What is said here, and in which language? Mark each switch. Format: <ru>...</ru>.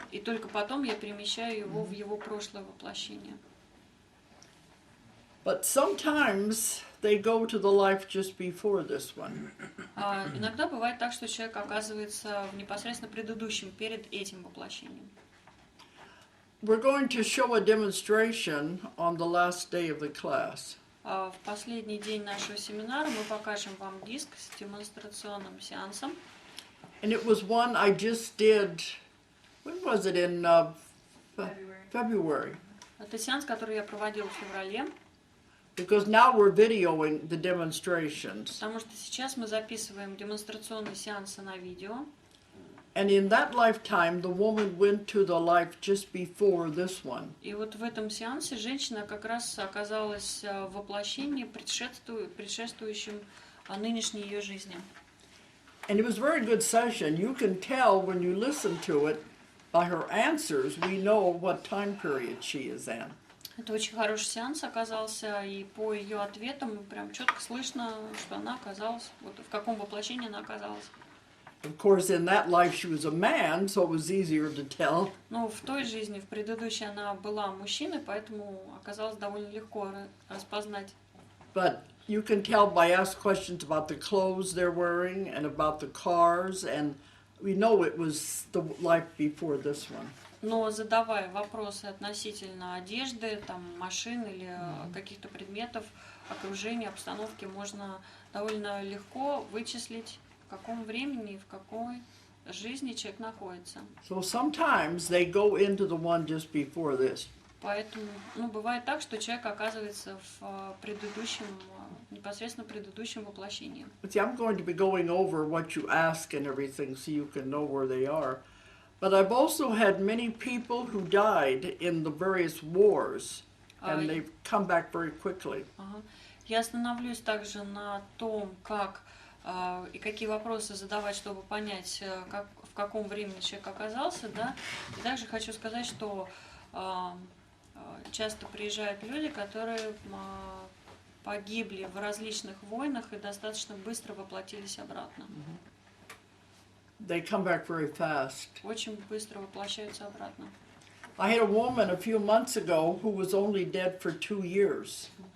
<ru>И только потом я перемещаю его в его прошлое воплощение.</ru> <en>But sometimes they go to the life just before this one.</en> <ru>Иногда бывает так, что человек оказывается в непосредственно предыдущем, перед этим воплощением.</ru> <en>We're going to show a demonstration on the last day of the class.</en> <ru>В последний день нашего семинара мы покажем вам диск с демонстрационным сеансом.</ru> <en>And it was one I just did, when was it, in February?</en> <ru>Это сеанс, который я проводила в феврале.</ru> <en>Because now we're videoing the demonstrations.</en> <ru>Потому что сейчас мы записываем демонстрационные сеансы на видео.</ru> <en>And in that lifetime, the woman went to the life just before this one.</en> <ru>И вот в этом сеансе женщина как раз оказалась в воплощении, предшествующем нынешней ее жизни.</ru> <en>And it was a very good session. You can tell when you listen to it by her answers, we know what time period she is in.</en> <ru>Это очень хороший сеанс оказался, и по ее ответам прям четко слышно, что она оказалась, вот в каком воплощении она оказалась.</ru> <en>Of course, in that life she was a man, so it was easier to tell.</en> <ru>Но в той жизни, в предыдущей, она была мужчиной, поэтому оказалось довольно легко распознать.</ru> <en>But you can tell by asking questions about the clothes they're wearing and about the cars, and we know it was the life before this one.</en> <ru>Но задавая вопросы относительно одежды, там, машин или каких-то предметов, окружения, обстановки, можно довольно легко вычислить, в каком времени и в какой жизни человек находится.</ru> <en>So sometimes they go into the one just before this.</en> <ru>Поэтому, бывает так, что человек оказывается в предыдущем, непосредственно предыдущем воплощении.</ru> <en>See, I'm going to be going over what you ask and everything so you can know where they are. But I've also had many people who died in the various wars, and they've come back very quickly.</en> <ru>Я остановлюсь также на том, как и какие вопросы задавать, чтобы понять, в каком времени человек оказался, да. И также хочу сказать, что часто приезжают люди, которые погибли в различных войнах и достаточно быстро воплотились обратно.</ru> <en>They come back very fast.</en> <ru>Очень быстро воплощаются обратно.</ru> <en>I had a woman a few months ago who was only dead for 2 years.</en>